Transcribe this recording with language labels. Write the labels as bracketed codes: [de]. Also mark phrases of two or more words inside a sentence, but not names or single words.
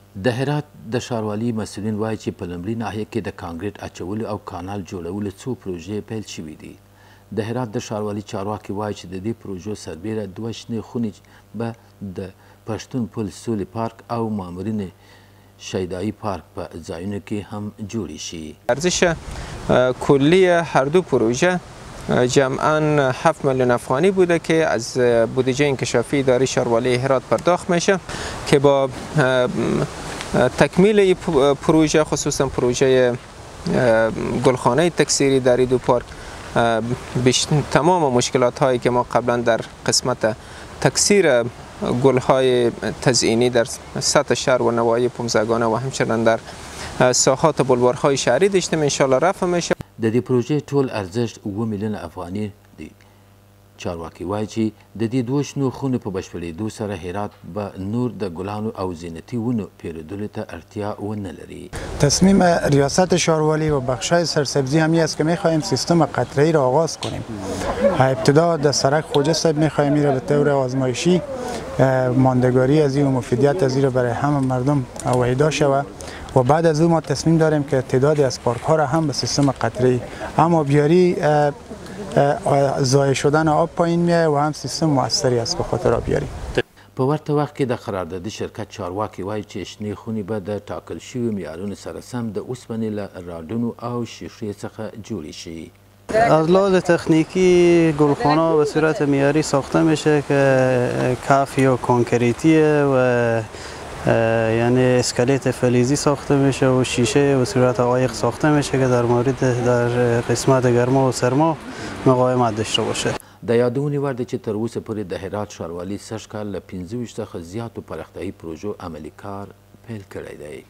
[ps] د هرات د ښاروالي مسؤلین وایي چې په لومړي ناحیه کې د کانکریټ اچولو او کانال جوړولو څو پروژې پیل شوي دي. د هرات د ښاروالي چارواکي وایي چې د دې پروژو سربیره 2 شنې خونې به د پښتون پل سولې پارک او مامورین شیدایی پارک په ځایونو کې هم جوړې شي. [fa] ارزش کلی هر دو پروژه جمعاً 7 میلیون افغانی بوده که از بودجه انکشافی اداره شهروالی هرات پرداخت میشه که با تکمیل این پروژه خصوصا پروژه گلخانه تکثیری در این دو پارک تمام مشکلات هایی که ما قبلا در قسمت تکثیر گلهای تزئینی در سطح شهر و نواحی پمزگانه و همچنین در ساحات بلوارهای شهری داشتیم [ar] ان شاء الله [fa] رفع میشه. [ps] د دې پروژې ټول ارزښت 7 میلیونه افغاني دی. چارواکي وایي چې د دې 2 شنو خونو په بشپړېدو سره هرات به نور د ګلانو او زینتي ونو پیرودلو ته اړتیا ونه لري. [fa] تصمیم ریاست شهرواری و بخشای سرسبزی همی است که می‌خواهیم سیستم قطره‌ای را آغاز کنیم. ابتدا در سرک خوجه صاحب می‌خواهیم این را به طور آزمایشی ماندگاری از این و مفیدیت از این را برای همه مردم وحیدا شود و بعد از او ما تصمیم داریم که تعدادی از پارک ها را هم به سیستم قطره‌ای هم آبیاری ضایع شدن آب پایین میاد و هم سیستم موثری است به خاطر آبیاری. [ps] په ورته وخت کې د قراردادي شرکت چارواکي وایي چې شنې خونې به د ټاکل شویو معیارونو سره سم د اوسپنې له راډونو او شیشې څخه جوړې شي. [fa] از لحاظ تکنیکی گلخانه به صورت معیاری ساخته میشه که کف یا کانکریتیه و یعنی اسکلت فلزی ساخته میشه و شیشه به صورت عایق ساخته میشه که در قسمت گرما و سرما مقاومت داشته باشه. [ps] د یادونې وړ ده چې تر اوسه پورې د هرات ښاروالي سږ کال له 25 څخه زیاتو پراختیایي پروژو عملي کار پیل کړی دی.